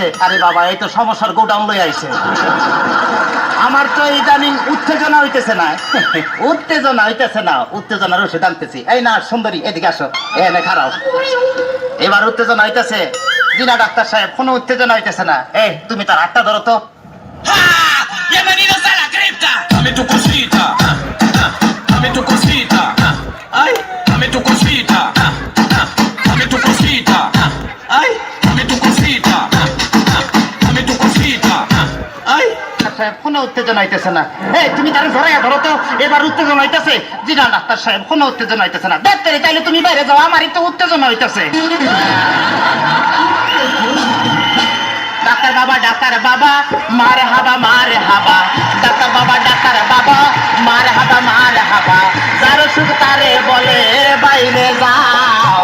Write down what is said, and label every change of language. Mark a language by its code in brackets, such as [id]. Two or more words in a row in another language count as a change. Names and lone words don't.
[bn] আরে বাবা, এই তো সমস্যার গোডাউন লই আইছে। আমার তো ইদানিং উত্তেজনা হইতেছে না। উত্তেজনা হইতেছে না, উত্তেজনার ওষুধ আনতেছি। এই না সুন্দরী, এদিকে আসো, এনে খারাপ। এবার উত্তেজনা হইতেছে? জি না ডাক্তার সাহেব, কোনো উত্তেজনা হইতেছে না। এই তুমি তার হাতটা ধরো তো। [es] Bienvenidos a la cripta. Dame tu cosita. Dame tu cosita. Ay, dame tu cosita. Dame tu cosita. Ay, dame tu cosita. Dame tu cosita. Ay. [bn] কোনো উত্তেজনা হইতেছে না। এই তুমি তার ধরাইয়া ধরো তো, এবার উত্তেজনা হইতেছে? জি না ডাক্তার সাহেব, কোনো উত্তেজনা হইতেছে না। ডাক্তার তাইলে তুমি বাইরে যাও, আমারই তো উত্তেজনা হইতেছে। ডাক্তার বাবা, ডাক্তার বাবা, মার হাবা মার হাবা, ডাক্তার বাবা, ডাক্তার বাবা, মার হাবা মার হাবা, যার সুখ তারে বলে বাইরে যাও।